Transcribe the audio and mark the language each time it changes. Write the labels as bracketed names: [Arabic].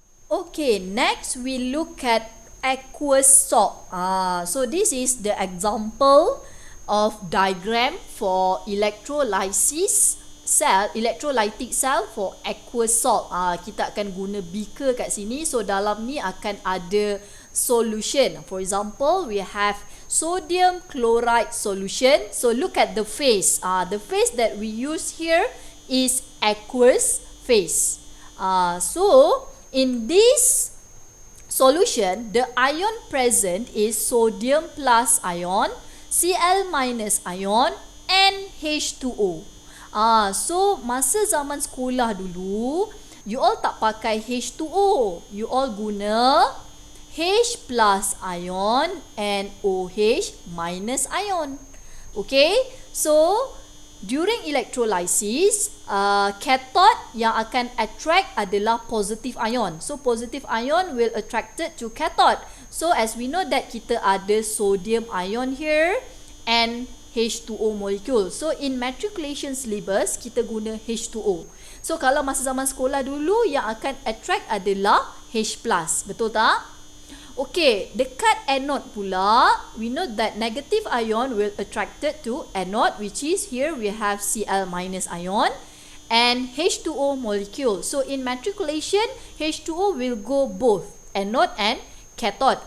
[English] Okay, next we look at aqueous salt. So this is the example of diagram for electrolytic cell for aqueous salt. [Malay] Kita akan guna beaker kat sini. [English] So [Malay] dalam ni akan ada solution. [English] For example, we have sodium chloride solution. So look at the phase. The phase that we use here is aqueous phase. So in this solution, the ion present is sodium plus ion, Cl minus ion, and H2O. [Malay] So masa zaman sekolah dulu, [English] you all [Malay] tak pakai H2O. [English] You all [Malay] guna [English] H plus ion and OH minus ion. Okay, so during electrolysis, cathode [Malay] yang akan [English] attract [Malay] adalah [English] positive ion. So positive ion will attracted to cathode. So as we know that [Malay] kita ada [English] sodium ion here and H2O molecule. So in matriculation syllabus, [Malay] kita guna [English] H2O. [Malay] So kalau masa zaman sekolah dulu, yang akan attract adalah H+. Betul tak? [English] Okay, [Malay] dekat [English] anode [Malay] pula, [English] we know that negative ion will attracted to anode, which is here we have Cl minus ion and H2O molecule. So in matriculation, H2O will go both anode and cathode.